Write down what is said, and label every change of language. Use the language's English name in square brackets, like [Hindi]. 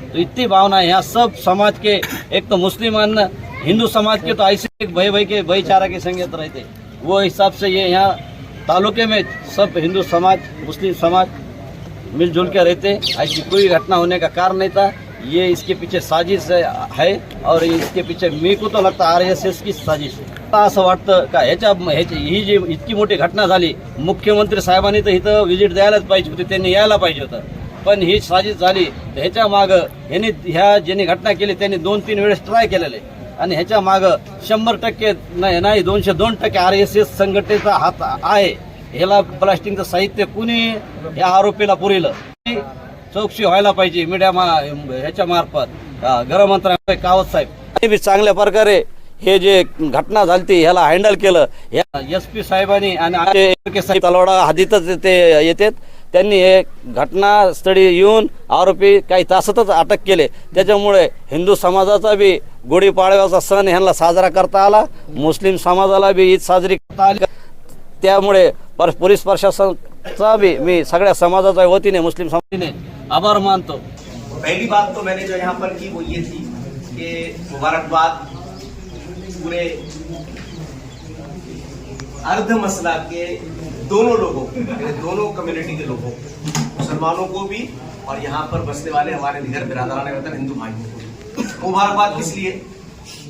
[Hindi] तो इतनी भावना है यहाँ सब समाज के, एक तो मुस्लिम हिंदू समाज के तो ऐसे एक भाई के भाईचारा के संगत रहते, वो हिसाब से ये यहाँ तालुके में सब हिंदू समाज मुस्लिम समाज मिलजुल के रहते। ऐसी कोई घटना होने का कारण नहीं था। ये इसके पीछे साजिश है और इसके पीछे [Marathi] मी को तो लगता RSS की साजिश आहे. असं वाटतं का ही जी इतकी मोठी घटना झाली, मुख्यमंत्री साहेबांनी तर इथं व्हिजिट द्यायलाच पाहिजे होती, त्यांनी यायला पाहिजे होतं, पण ही साजिश झाली. ह्याच्या मागं यांनी ह्या ज्यांनी घटना केली त्यांनी 2-3 वेळेस ट्राय केलेले आणि ह्याच्या मागं 100% नाही 202% RSS संघटनेचा हात आहे. ह्याला प्लास्टिकचं साहित्य कुणी या आरोपीला पुरवलं, चौकशी व्हायला पाहिजे मीडिया ह्याच्या मार्फत. गृहमंत्री कावत साहेब बी चांगल्या प्रकारे हे जे घटना झाली ह्याला हँडल केलं. SP साहेबांनी आणि तलवाडा हद्दीतच ते येतात, त्यांनी हे घटनास्थळी येऊन आरोपी काही तासातच अटक केले. त्याच्यामुळे हिंदू समाजाचा बी गुढीपाडव्याचा सण ह्यांना साजरा करता आला, मुस्लिम समाजाला बी ईद साजरी करता आली. त्यामुळे पोलीस प्रशासनाचा भी मी सगळ्या समाजाच्या वतीने मुस्लिम समाजाने आभार मानतो. [Hindi] पहली बात तो मैंने जो यहाँ पर की वो ये थी कि मुबारकबाद पूरे अर्ध मसला के दोनों लोगों, दोनों कम्युनिटी के लोगों, मुसलमानों को भी और यहाँ पर बसने वाले हमारे निगर बिरादरान वतन हिंदू भाइयों को भी मुबारकबाद. किस लिए?